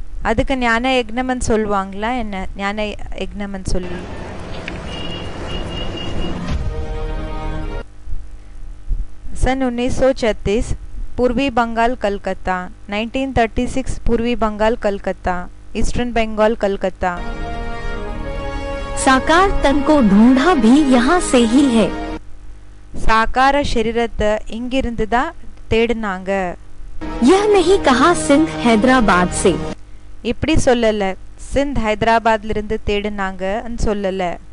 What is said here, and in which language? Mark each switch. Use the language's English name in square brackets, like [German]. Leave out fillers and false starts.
[Tamil] அதுக்கு ஞான யஜ்ஞம்னு சொல்லுவாங்களா என்ன? ஞான யஜ்ஞம்னு சொல்லி [Hindi] सन 1936 पूर्वी बंगाल कलकत्ता. 1936 पूर्वी बंगाल कलकत्ता, ईस्टर्न बंगाल कलकत्ता. साकार तन को ढूंढा भी यहाँ से ही है. [Tamil] साकार शरीरத்தை இங்கிருந்து தான் தேடினாங்க. [Hindi] यह नहीं कहा सिंध हैदराबाद से. [Tamil] இப்படி சொல்லல, சிந்த் ஹைதராபாத்ல இருந்து தேடினாங்கன்னு சொல்லல.